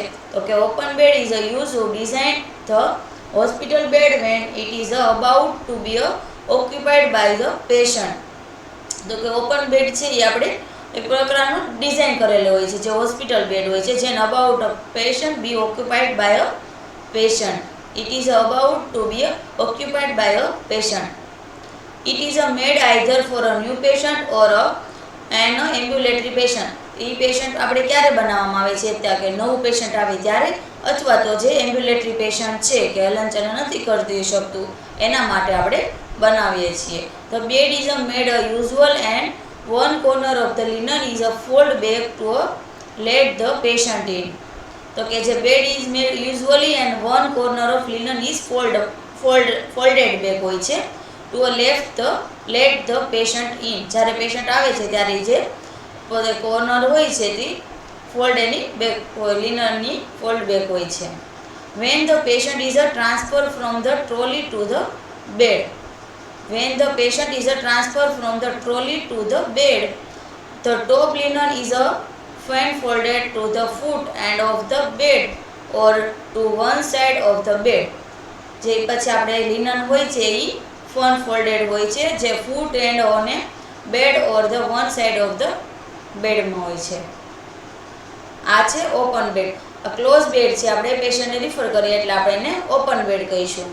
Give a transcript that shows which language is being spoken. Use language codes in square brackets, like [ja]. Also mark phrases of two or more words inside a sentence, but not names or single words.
[gu] તો કે [en] open bed is a use to design the hospital bed when it is about to be occupied by the patient. [gu] તો કે [en] open bed [gu] છે એ આપણે એક પ્રકારનું ડિઝાઇન કરેલો હોય છે, જે [en] hospital bed [gu] હોય છે, જેને [en] about a patient be occupied by a patient. It is about to be occupied by a patient. It is made either for a new patient or an ambulatory patient. [gu] એ પેશન્ટ આપણે ક્યારે બનાવવામાં આવે છે? ત્યાં કે નવું પેશન્ટ આવે ત્યારે, અથવા તો જે [en] ambulatory patient [gu] છે કે હલનચલન નથી કરતી શકતું એના માટે આપણે બનાવીએ છીએ. [en] The bed is made usual and one corner of the linen is fold back to let the patient in. [gu] તો કે જે [en] bed is made usually and one corner of linen is folded back [gu] હોય છે [en] to let the patient in. [gu] જ્યારે પેશન્ટ આવે છે ત્યારે જે કોર્નર હોય છે તે ફોલ્ડ એની બેક લિનનની [en] fold back [gu] હોય છે. [en] when the patient is transfer from the trolley to the bed. when the patient is transfer from the trolley to the bed, the top linen is fan folded to the foot end of the bed or to one side of the bed. [gu] જે પછી આપણે લિનન હોય છે એ [en] fan folded [gu] હોય છે, જે [en] foot end [gu] અને બેડ [en] or the one side of the bed [gu] હોય છે. આ છે ઓપન બેડ. [en] close bed [gu] છે આપણે પેશન્ટને રિફર કરીએ એટલે આપણે એને [en] open bed [gu] કહીશું.